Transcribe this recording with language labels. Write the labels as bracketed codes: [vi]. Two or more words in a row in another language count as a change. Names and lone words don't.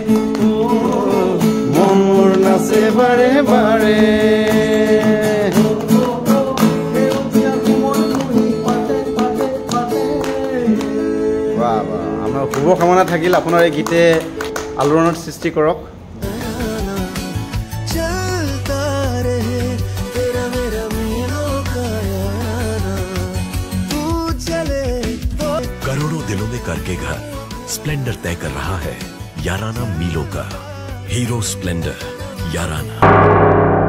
[as] মন মোৰ নাচে বাৰে বাৰে আমাৰ শুভকামনা থাকিল আপোনাৰ এই গীতে আলোড়নৰ সৃষ্টি কৰক [hi] करोड़ों दिलों में करके घर स्प्लेंडर तय कर रहा है याराना मीलों का हीरो स्प्लेंडर याराना।